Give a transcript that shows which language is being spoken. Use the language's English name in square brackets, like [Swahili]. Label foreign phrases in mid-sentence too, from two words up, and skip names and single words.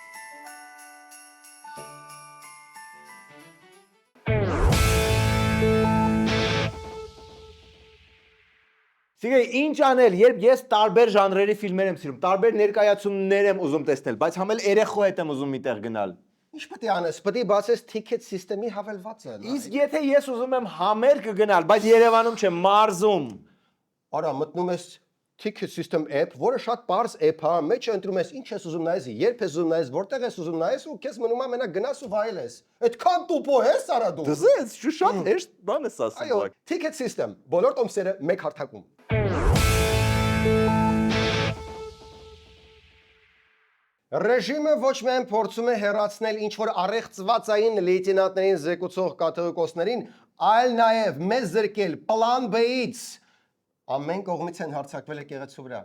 [Armenian] Սիրելի, ինչ անել, երբ ես տարբեր ժանրերի ֆիլմեր եմ սիրում, տարբեր ներկայացումներ եմ ուզում տեսնել, բայց համ էլ երեխու հետ եմ ուզում միտեղ գնալ։ Ինչ պետք է անես, պետք է բացես [English] ticket system- [Armenian] ի հավելվածը։ Իսկ եթե ես ուզում եմ համերգ գնալ, բայց Երևանում չեմ, մարզում։ Արա մտնում ես [English] ticket system app, [Armenian] որը շատ པարզ app է, մեջը ընտրում ես ինչ ես ուզում նայես, երբ ես ուզում նայես, որտեղ ես ուզում նայես ու քեզ մնում է մենակ գնաս ու վայելես։ Այդքան տուպո ես արա դու։ Դզես, շատ հեշտ բան ես ասում։ Այո, [English] ticket system, [Armenian] բոլոր տոմսերը մեկ հարթակում։ Ռեժիմը ոչ միայն փորձում է հեռացնել ինչ որ առեղծվածային լեյտենանտներին զեկուցող կաթողիկոսներին, այլ նաև մեզ զրկել պլան B-ից։ Ամեն կողմից են հարձակվել եկեղեցու վրա։